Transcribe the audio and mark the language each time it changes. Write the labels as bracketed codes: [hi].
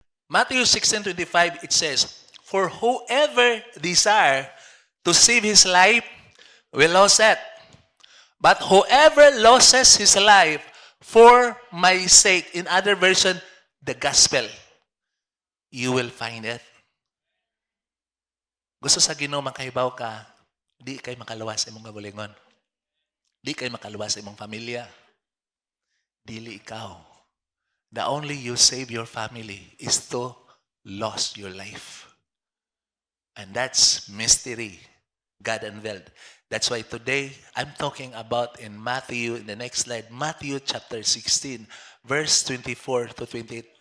[en] Matthew 16:25, it says, "For whoever desire to save his life will lose it. But whoever loses his life for my sake," in other version, the gospel, "you will find it." [ceb] Gusto sa Ginoo makahibaw ka, di kay makaluwas sa imong gabulingon. Di kay makaluwas sa imong pamilya. Dili ikaw. [en] The only you save your family is to lose your life. And that's mystery, God unveiled. That's why today, I'm talking about in Matthew, in the next slide, Matthew chapter 16, verse 24 to 28.